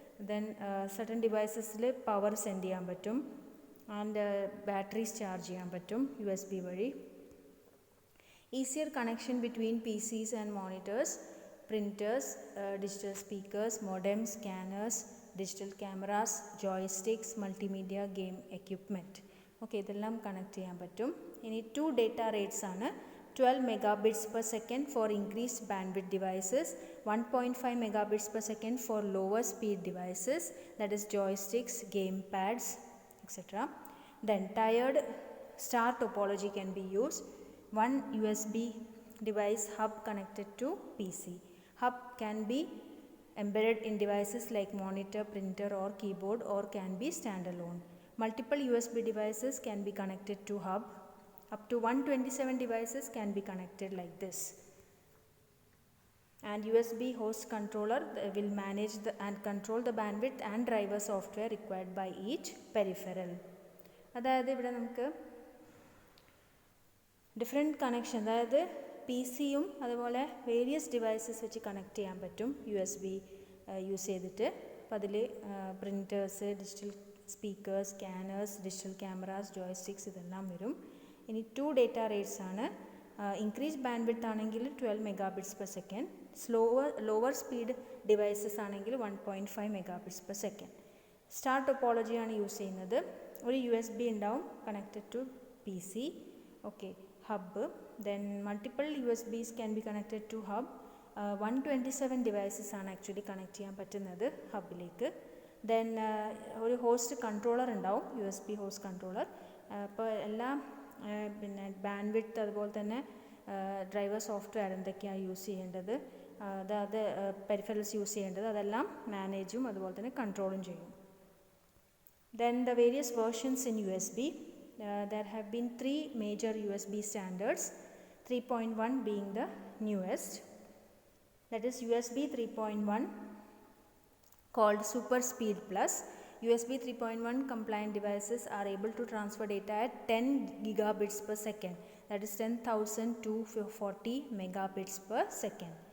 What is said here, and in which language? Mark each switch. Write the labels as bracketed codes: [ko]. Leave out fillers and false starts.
[ml] Then certain ഡിവൈസസിൽ power send ചെയ്യാൻ പറ്റും and batteries charge ചെയ്യാൻ പറ്റും യു എസ് ബി വഴി. [en] Easier connection between PCs and monitors, printers, digital speakers, modem, scanners, digital cameras, joysticks, multimedia, game equipment. [ml] Okay, ഇതെല്ലാം connect ചെയ്യാൻ പറ്റും. ഇനി 2 ഡേറ്റ റേറ്റ്സ് ആണ്. [en] 12 megabits per second for increased bandwidth devices, 1.5 megabits per second for lower speed devices, that is joysticks, game pads, etc. Then tiered star topology can be used. One USB device hub connected to PC. Hub can be embedded in devices like monitor, printer or keyboard, or can be standalone. Multiple USB devices can be connected to hub. Up to 127 devices can be connected like this. And USB host controller will manage and control the bandwidth and driver software required by each peripheral. [ml] അതായത് ഇവിടെ നമുക്ക് different connection, അതായത് P സിയും അതുപോലെ various devices വെച്ച് connect ചെയ്യാൻ പറ്റും U S B use ചെയ്തിട്ട്. അപ്പോൾ അതിൽ printers, digital speakers, scanners, digital cameras, ജോയ്സ്റ്റിക്സ് ഇതെല്ലാം വരും. ഇനി 2 ഡേറ്റ റേറ്റ്സ് ആണ്. ഇൻക്രീസ് ബാൻഡ്വിഡ്ത്ത് ആണെങ്കിൽ 12 megabits per second, lower speed devices ആണെങ്കിൽ 1.5 megabits per second. Star topology ആണ് യൂസ് ചെയ്യുന്നത്. ഒരു യു എസ് ബി ഉണ്ടാവും connected to P C. Okay, hub. Then multiple U S Bs can be connected to hub. 127 devices ആണ് actually connect ചെയ്യാൻ പറ്റുന്നത് ഹബിലേക്ക്. Then ഒരു host controller ഉണ്ടാവും, U S B host controller. അപ്പോൾ എല്ലാ പിന്നെ ബാൻഡ്വിഡ്ത്ത് അതുപോലെ തന്നെ ഡ്രൈവർ സോഫ്റ്റ്വെയർ എന്തൊക്കെയാണ് യൂസ് ചെയ്യേണ്ടത്, അതായത് പെരിഫറൽസ് യൂസ് ചെയ്യേണ്ടത് അതെല്ലാം മാനേജും അതുപോലെ തന്നെ കൺട്രോളും ചെയ്യും. [en] Then the various versions in U S B. There have been 3 major USB standards, 3.1 being the newest. That is USB 3.1 called Super Speed Plus. USB 3.1 compliant devices are able to transfer data at 10 gigabits per second, that is 10,000 to 40 megabits per second.